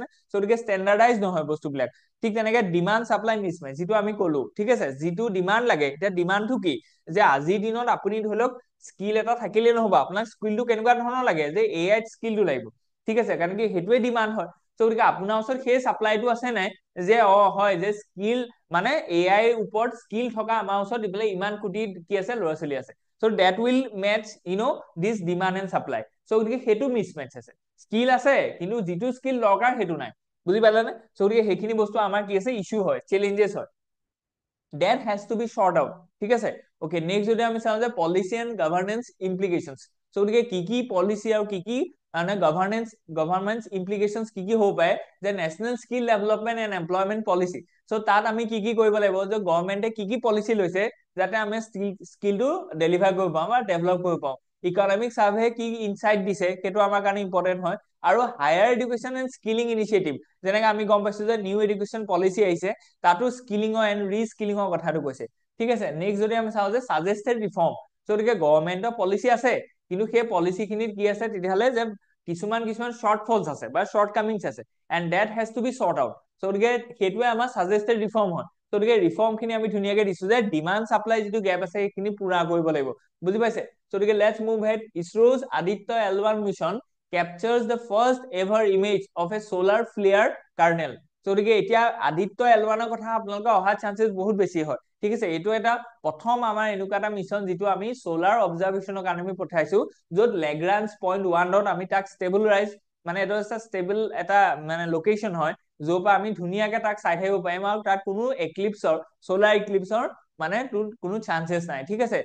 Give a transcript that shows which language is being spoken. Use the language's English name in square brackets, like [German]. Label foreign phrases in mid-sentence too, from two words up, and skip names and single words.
[Assamese] গতিকে ষ্টেণ্ডাৰ্ডাইজ নহয় বস্তুবিলাক। ঠিক তেনেকে [English] demand supply mismatch, [Assamese] যিটো আমি কলো, ঠিক আছে, যিটো ডিমাণ্ড লাগে, এতিয়া ডিমাণ্ডটো কি, যে আজিৰ দিনত আপুনি ধৰি লওক স্কিল এটা থাকিলে নহব, আপোনাক স্কিলটো কেনেকুৱা ধৰণৰ লাগে, যে AI স্কিলটো লাগিব, ঠিক আছে, কাৰণ কি সেইটোৱে ডিমাণ্ড হয়। গতিকে আপোনাৰ ওচৰত সেই চাপ্লাইটো আছে নাই, যে হয় যে স্কিল মানে AI ওপৰত স্কিল থকা আমাৰ ওচৰত ইমান কোটি কি আছে, ল'ৰা ছোৱালী আছে। [English] So that will match this demand and supply. [Assamese] So গতিকে সেইটো মিছমেচ আছে। স্কিল আছে কিন্তু যিটো স্কিল দৰকাৰ সেইটো নাই, বুজি পালেনে? গতিকে সেইখিনি বস্তু আমাৰ কি আছে, ইছ্যু হয়, চেলেঞ্জেছ হয়। [English] That has to be sorted out, [Assamese] ঠিক আছে। [English] Okay, next [Assamese] যদি আমি চাওঁ যে [English] policy and governance implications. [Assamese] So গতিকে কি কি policy আৰু কি কি মানে [English] governance implications [Assamese] কি কি হ'ব পাৰে, যে [English] national skill development and employment policy. [Assamese] So তাত আমি কি কি কৰিব লাগিব, যে গভৰ্ণমেণ্টে কি কি পলিচি লৈছে যাতে আমি স্কিলটো ডেলিভাৰ কৰিব পাওঁ বা ডেভেলপ কৰিব পাওঁ। [English] economic survey [Assamese] কি ইনচাইট দিছে সেইটো আমাৰ কাৰণে ইম্পৰ্টেণ্ট হয়। আৰু [English] higher education and skilling initiative, [Assamese] যেনেকে আমি গম পাইছো যে [English] new education policy [Assamese] আহিছে, তাতো [English] skilling and reskilling [Assamese] কথাটো কৈছে, ঠিক আছে। নেক্সট যদি আমি চাওঁ যে [English] suggested reform, [Assamese] গতিকে গভৰ্ণমেণ্টৰ পলিচি আছে, কিন্তু সেই পলিচি খিনিত কি আছে তেতিয়াহ'লে, যে কিছুমান [English] short falls [Assamese] আছে বা [English] short comings [Assamese] আছে, [English] and that has to be sorted out. [Assamese] গতিকে সেইটোৱে আমাৰ [English] suggested reform [Assamese] হয়। গতিকে ৰিফৰ্ম খিনি আমি ধুনীয়াকে দিছো যে [English] demand supply [Assamese] যিটো গেপ আছে সেইখিনি পুৰা কৰিব লাগিব, বুজি পাইছে? গতিকে [English] let's move ahead. [Assamese] ইছৰোজ আদিত্য L1 মিছন [English] captures the first ever image of a solar flare kernel. [Assamese] গতিকে এতিয়া আদিত্য L1 ৰ কথা আপোনালোকে অহা চান্সেছ বহুত বেছি হয়, ঠিক আছে। এইটো এটা প্ৰথম আমাৰ এনেকুৱা এটা মিছন যিটো আমি [English] solar observation [Assamese] কাৰণে আমি পঠাইছো, য'ত [English] Lagrange point 1 [Assamese] আমি তাক ষ্টেবলাইজ, মানে এইটো এটা ষ্টেবল এটা মানে লোকেশ্যন হয়, য'ৰ পৰা আমি ধুনীয়াকে তাক চাই থাকিব পাৰিম, আৰু তাত কোনো এক্লিপছৰ, [English] solar eclipse [Assamese] মানে কোনো চান্সেছ নাই, ঠিক আছে।